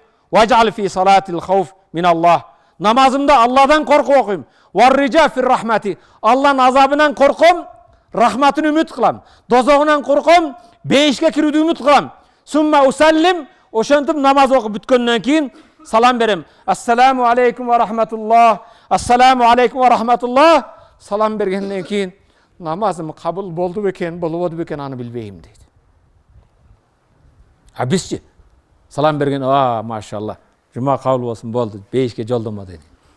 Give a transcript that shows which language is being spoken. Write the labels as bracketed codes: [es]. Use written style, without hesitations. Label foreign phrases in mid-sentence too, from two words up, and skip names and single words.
[ar] وجعل في صلاتي الخوف من الله. [ky] Намазымда Алладан коркуп окуйм. [ar] والرجاء في الرحمة. [ky] Алланын азабынан корком, рахматын үмүт кылам. Дозогунан корком, бейишке кирүүдү үмүт кылам. [ar] ثم أسلم. [ky] Ошентип намаз окуп бүткөндөн кийин салам берем. [ar] السلام عليكم ورحمة الله السلام عليكم ورحمة الله. Ассаламу алейкум ва рахматуллах. [ky] Салам бергенден кийин намазым кабыл болду бекен, болбоду бекен аны билбейм дейт. А бизчи салам берген, машалла, жума кабыл болсун, болду, бейишке жолдомо дейт.